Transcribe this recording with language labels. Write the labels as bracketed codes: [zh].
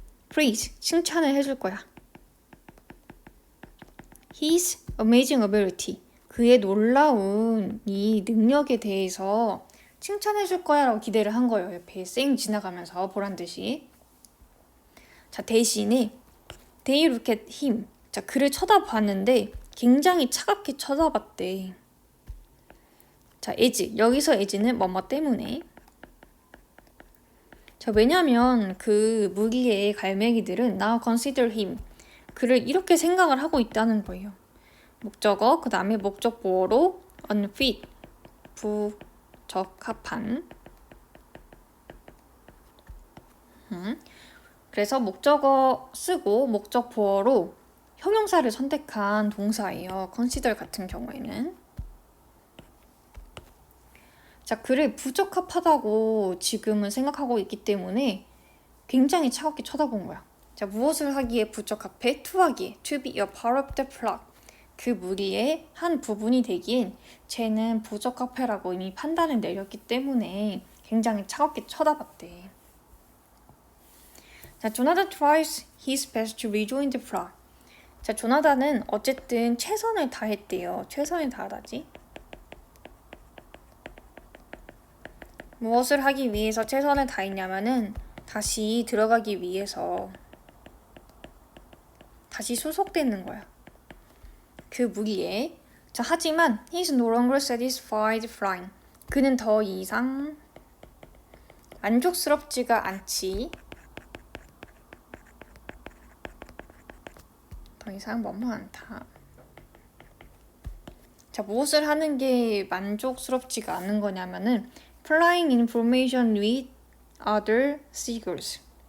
[ko] praise, 칭찬을 해줄 거야. [en] His amazing ability, [ko] 그의 놀라운 이 능력에 대해서 칭찬해줄 거야 라고 기대를 한 거예요. 옆에 쌩 지나가면서 보란 듯이. 자, 대신에 [en] they look at him. [ko] 자, 그를 쳐다봤는데 굉장히 차갑게 쳐다봤대. 자, as. 여기서 as는 뭐뭐 때문에. 자, 왜냐면 그 무기의 갈매기들은 [en] now consider him. [ko] 그를 이렇게 생각을 하고 있다는 거예요. 목적어, 그 다음에 목적 보어로 unfit, 부적합한. 그래서 목적어 쓰고 목적 보어로 형용사를 선택한 동사예요. consider 같은 경우에는. 자, 그를 부적합하다고 지금은 생각하고 있기 때문에 굉장히 차갑게 쳐다본 거야. 자, 무엇을 하기에 부적합해? [en] to [ko] 하기에. [en] to be a part of the flock. [ko] 그 무리의 한 부분이 되기엔 쟤는 부적합해라고 이미 판단을 내렸기 때문에 굉장히 차갑게 쳐다봤대. [en] 자, 조나단 tries his best to rejoin the flock. [ko] 자, 조나단은 어쨌든 최선을 다했대요. 최선을 다하다지. 무엇을 하기 위해서 최선을 다했냐면은 다시 들어가기 위해서 다시 소속되는 거야. 그 무기에. 자, 하지만 [en] he's no longer satisfied flying. [ko] 그는 더 이상 만족스럽지가 않지. 더 이상 뭐뭐 않다. 자, 무엇을 하는 게 만족스럽지가 않은 거냐면은 [en] flying in formation with other seagulls.